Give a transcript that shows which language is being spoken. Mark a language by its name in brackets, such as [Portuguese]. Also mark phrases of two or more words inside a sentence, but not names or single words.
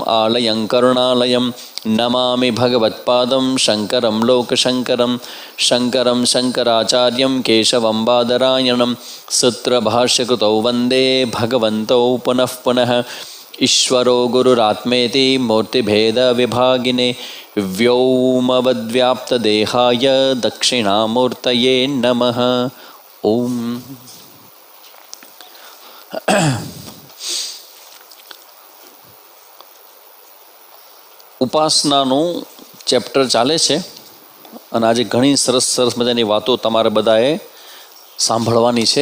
[Sanskrit] आलयं करुणालयं नमामि भगवत्पादं शङ्करं लोकशङ्करं शङ्करं शङ्कराचार्यं केशवं बादरायणं सूत्रभाष्यकृतौ वन्दे भगवन्तौ पुनः पुनः ईश्वरो गुरुरात्मेति मूर्तिभेदविभागिने व्योमवद्व्याप्तदेहाय दक्षिणामूर्तये नमः। [Gujarati] ओम ઉપાસનાનું ચેપ્ટર ચાલે છે અને આજે ઘણી સરસ સરસ મજાની વાતો તમારે બધાએ સાંભળવાની છે.